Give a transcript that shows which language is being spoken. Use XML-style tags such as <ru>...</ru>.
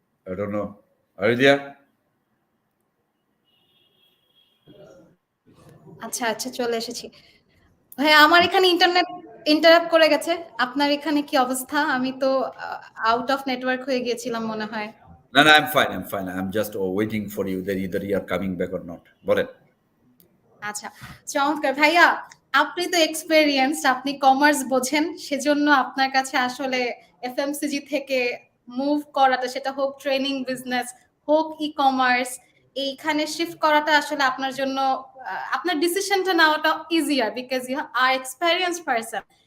<en>I don't know. Are you there?</en> <bn>আচ্ছা আচ্ছা, চলে এসেছি। ভাই আমার এখানে ইন্টারনেট ইন্টারাপ্ট করে গেছে, আপনার এখানে কি অবস্থা? আমি তো আউট অফ নেটওয়ার্ক হয়ে গিয়েছিলাম মনে হয়।</bn> <en>No, I'm fine. I'm just waiting for you that either you are coming back or not.</en> <bn>বলেন। আচ্ছা, চমৎকার ভাইয়া, আপনি তো এক্সপেরিয়েন্স, আপনি কমার্স বোঝেন, সেজন্য আপনার কাছে আসলে এফএমসিজি থেকে মুভ করাটা, সেটা হোক ট্রেনিং বিজনেস, হোক ই কমার্স, এইখানে শিফট করাটা আসলে আপনার জন্য আপনার ডিসিশনটা নেওয়াটা</bn> <en>Easier because you are experience person.</en>